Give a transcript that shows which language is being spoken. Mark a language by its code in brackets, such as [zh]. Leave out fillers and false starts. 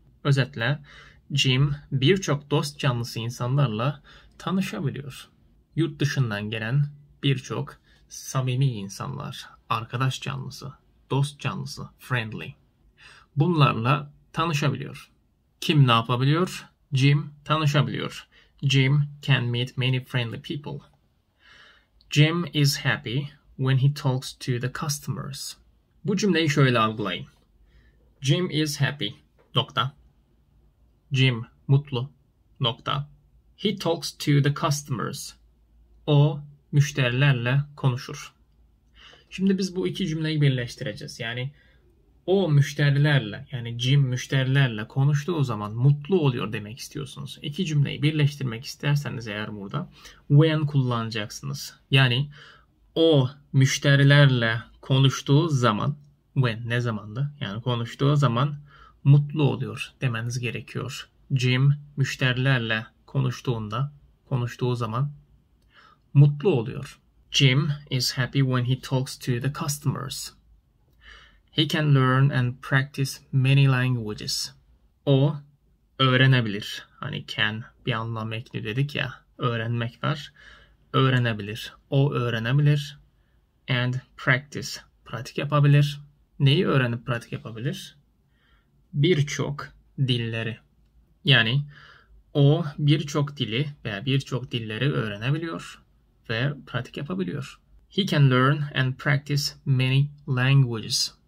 [tr] Özetle Jim birçok dost canlısı insanlarla tanışabiliyor. Yurt dışından gelen birçok samimi insanlar, arkadaş canlısı, dost canlısı, friendly. Bunlarla tanışabiliyor. Kim ne yapabiliyor? Jim tanışabiliyor. [en] Jim can meet many friendly people. Jim is happy when he talks to the customers. [tr] Bu cümleyi şöyle algılayın. [en] Jim is happy. [tr] Nokta. Jim mutlu. Nokta. [en] He talks to the customers. [tr] O müşterilerle konuşur. Şimdi biz bu iki cümleyi birleştireceğiz. Yani o müşterilerle, yani Jim müşterilerle konuştuğu zaman mutlu oluyor demek istiyorsunuz. İki cümleyi birleştirmek isterseniz eğer burada when kullanacaksınız. Yani o müşterilerle konuştuğu zaman, when ne zamandı? Yani konuştuğu zaman mutlu oluyor demeniz gerekiyor. Jim müşterilerle konuştuğu zaman mutlu oluyor. [en] Jim is happy when he talks to the customers. He can learn and practice many languages. [tr] O öğrenebilir. Hani can bir anlam ekliyor dedik ya. Öğrenmek var. Öğrenebilir. O öğrenebilir. [en] And practice. [tr] Pratik yapabilir. Neyi öğrenip pratik yapabilir? Birçok dilleri. Yani o birçok dili veya birçok dilleri öğrenebiliyor ve pratik yapabiliyor. [en] He can learn and practice many languages.